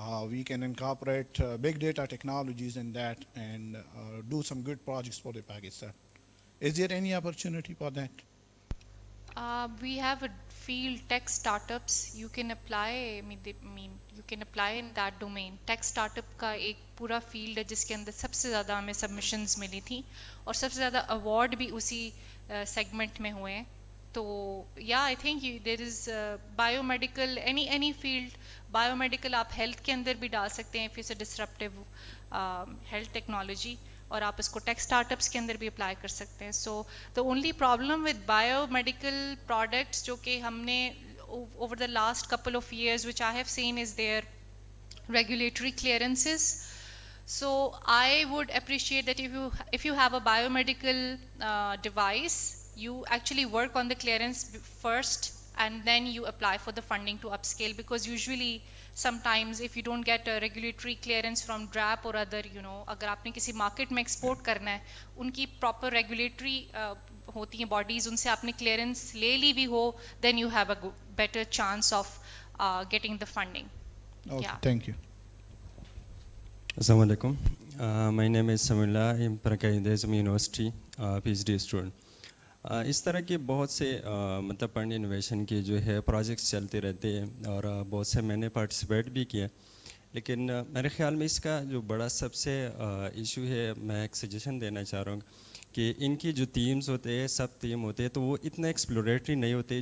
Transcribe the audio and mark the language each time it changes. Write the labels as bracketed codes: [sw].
[en] We can incorporate big data technologies in that and do some good projects for the Pakistan. Is there any opportunity for that? We have a field, tech startups. You can apply. You can apply in that domain. [ur] Tech startup کا ایک پورا field ہے جس کے اندر سب سے زیادہ ہمیں submissions ملی تھیں اور سب سے زیادہ ایوارڈ بھی اسی سیگمنٹ میں ہوئے ہیں. تو یا [en] I think there is biomedical any field [ur] biomedical آپ ہیلتھ کے اندر بھی ڈال سکتے ہیں [en] if it's a disruptive health technology, [ur] اور آپ اس کو ٹیک اسٹارٹ اپس کے اندر بھی اپلائی کر سکتے ہیں. [en] so the only problem with biomedical products [ur] جو کہ ہم نے [en] Over the last couple of years which I have seen is their regulatory clearances. So I would appreciate that if you have a biomedical device, you actually work on the clearance first and then you apply for the funding to upscale, because usually sometimes if you don't get a regulatory clearance from DRAP or other, [ur] اگر آپ نے کسی market میں export کرنا ہے, ان کی proper regulatory ہوتی ہیں باڈیز, ان سے آپ نے کلیئرنس لے لی بھی ہو, [en] then you have a better chance of getting the funding. Okay, Yeah. thank you. Assalamu alaikum. My name is Samullah. I'm from Qaidazam University, PhD student. [ur] اس طرح کے بہت سے مطلب پڑھنے انوویشن کے جو ہے پروجیکٹس چلتے رہتے ہیں, اور بہت سے میں نے پارٹیسپیٹ بھی کیا, لیکن میرے خیال میں اس کا جو بڑا سب سے ایشو ہے, میں ایک سجیشن دینا چاہ رہا ہوں کہ ان کی جو تھیمز ہوتے ہیں, سب تھیم ہوتے ہیں, تو وہ اتنا ایکسپلوریٹری نہیں ہوتے.